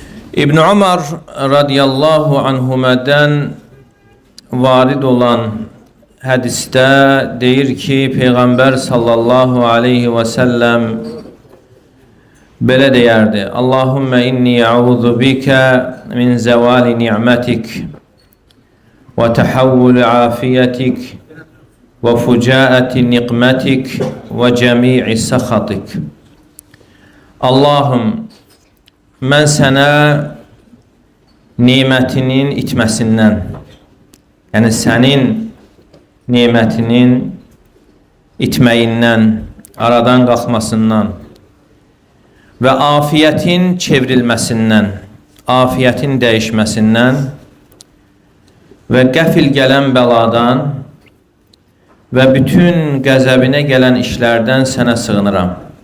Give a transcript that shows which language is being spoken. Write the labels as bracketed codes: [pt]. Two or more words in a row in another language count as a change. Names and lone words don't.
[az] İbn Ömer [ar] رضي الله عنهما'dan [az] varid olan hadiste deyir ki Peygamber [ar] صلى الله عليه وسلم [az] belə deyərdi: [ar] اللهم إني أعوذ بك من زوال نعمتك وتحول عافيتك وفجاءة نقمتك وجميع سخطك. [az] Allahım, mən sənə nimətinin itməsindən, yəni sənin nimətinin itməyindən, aradan qalxmasından və afiyyətin çevrilməsindən, afiyyətin dəyişməsindən və qəfil gələn bəladan və bütün qəzəbinə gələn işlərdən sənə sığınıram.